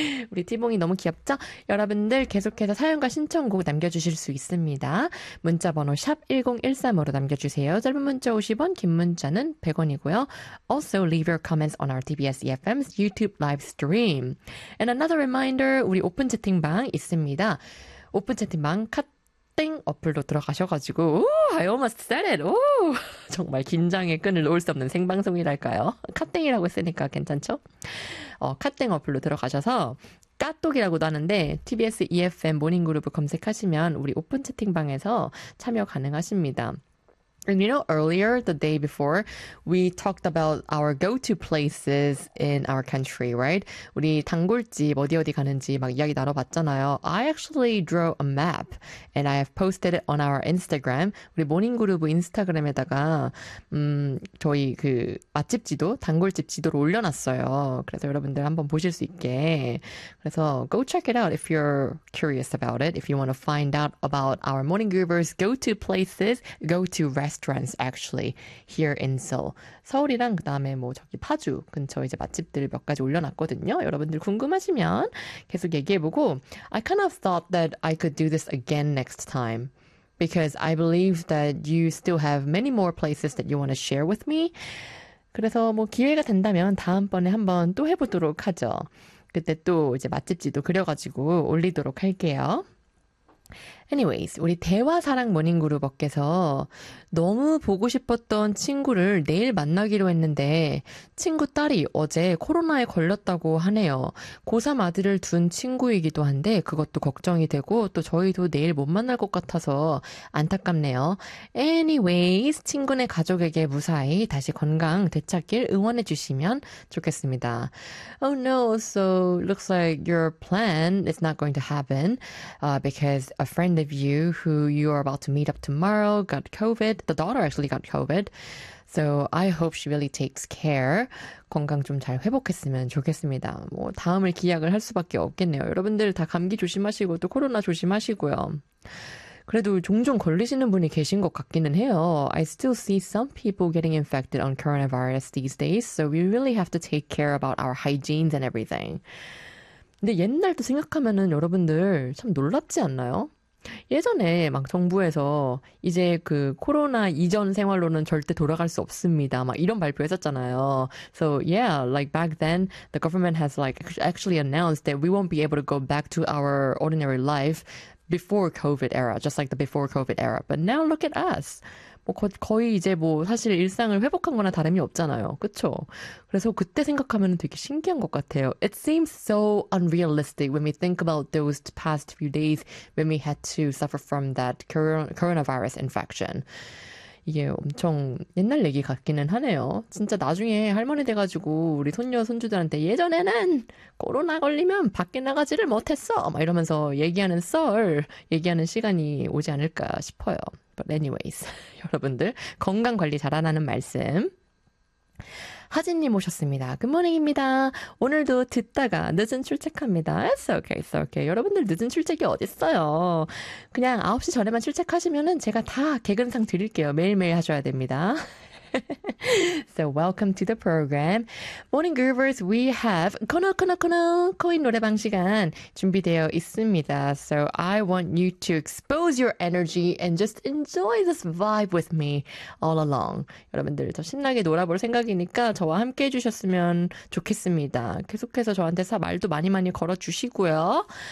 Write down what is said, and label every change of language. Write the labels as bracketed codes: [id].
[ko] 우리 티봉이 너무 귀엽죠? 여러분들 계속해서 사연과 신청곡 남겨주실 수 있습니다. 문자번호 #1013으로 남겨주세요. 짧은 문자 50원, 긴 문자는 100원이고요. [en] Also leave your comments on our TBS EFM's YouTube live stream. And another reminder, [ko] 우리 오픈 채팅방 있습니다. 오픈 채팅방 카땡 어플로 들어가셔가지고, [en] Ooh, I almost said it. [ko] Ooh, 정말 긴장의 끈을 놓을 수 없는 생방송이랄까요? 카땡이라고 했으니까 괜찮죠? 카땡 어플로 들어가셔서 까똑이라고도 하는데 TBS EFM 모닝그룹을 검색하시면 우리 오픈 채팅방에서 참여 가능하십니다. [en] And you know, earlier, the day before, we talked about our go-to places in our country, right? [ko] 우리 단골집 어디 어디 가는지 막 이야기 나눠봤잖아요. [en] I actually drew a map and I have posted it on our Instagram. [ko] 우리 모닝그룹 인스타그램에다가, 저희 그 맛집 지도, 단골집 지도를 올려놨어요. 그래서 여러분들 한번 보실 수 있게. 그래서 [en] go check it out if you're curious about it. If you want to find out about our morning groupers' go-to places, go-to restaurants. Actually, here in Seoul. [ko] 서울이랑 그다음에 뭐 저기 파주 근처 이제 맛집들 몇 가지 올려놨거든요. 여러분들 궁금하시면 계속 얘기해보고. [en] I kind of thought that I could do this again next time because I believe that you still have many more places that you want to share with me. [ko] 그래서 뭐 기회가 된다면 다음번에 한번 또 해보도록 하죠. 그때 또 이제 맛집지도 그려가지고 올리도록 할게요. Anyways, 우리 대화사랑 모닝그룹께서 너무 보고 싶었던 친구를 내일 만나기로 했는데 친구 딸이 어제 코로나에 걸렸다고 하네요. 고3 아들을 둔 친구이기도 한데 그것도 걱정이 되고 또 저희도 내일 못 만날 것 같아서 안타깝네요. Anyways, 친구네 가족에게 무사히 다시 건강 되찾길 응원해 주시면 좋겠습니다. [en] Oh no, so looks like your plan is not going to happen, because a friend of you who you are about to meet up tomorrow got COVID. The daughter actually got COVID. So I hope she really takes care. [ko] 건강 좀잘 회복했으면 좋겠습니다. 뭐 다음을 기약을 할 수밖에 없겠네요. 여러분들 다 감기 조심하시고 또 코로나 조심하시고요. 그래도 종종 걸리시는 분이 계신 것 같기는 해요. [en] I still see some people getting infected on coronavirus these days. So we really have to take care about our hygienes and everything. [ko] 근데 옛날도 생각하면은 여러분들 참 놀랍지 않나요? 예전에 막 정부에서 이제 그 코로나 이전 생활로는 절대 돌아갈 수 없습니다. 막 이런 발표했었잖아요. [en] So yeah, like back then, the government has like actually announced that we won't be able to go back to our ordinary life before COVID era, just like the before COVID era. But now look at us. [ko] 뭐 거의 이제 뭐 사실 일상을 회복한 거나 다름이 없잖아요. 그쵸? 그래서 그때 생각하면 되게 신기한 것 같아요. [en] It seems so unrealistic when we think about those past few days when we had to suffer from that coronavirus infection. [ko] 이게 엄청 옛날 얘기 같기는 하네요. 진짜 나중에 할머니 돼가지고 우리 손녀, 손주들한테 예전에는 코로나 걸리면 밖에 나가지를 못했어! 막 이러면서 얘기하는 썰, 얘기하는 시간이 오지 않을까 싶어요. [en] But anyways, [ko] 여러분들 건강 관리 잘하라는 말씀. 하진님 오셨습니다. [en] Good morning [ko] 입니다. 오늘도 듣다가 늦은 출첵합니다. [en] It's okay, it's okay. [ko] 여러분들 늦은 출첵이 어딨어요? 그냥 9시 전에만 출첵하시면은 제가 다 개근상 드릴게요. 매일매일 하셔야 됩니다. [en] So welcome to the program. Morning Groovers, we have [ko] 코너 코인 노래방 시간 준비되어 있습니다. [en] So I want you to expose your energy and just enjoy this vibe with me all along. [ko] 여러분들 더 신나게 놀아볼 생각이니까 저와 함께 해주셨으면 좋겠습니다. 계속해서 저한테 말도 많이 많이 걸어주시고요.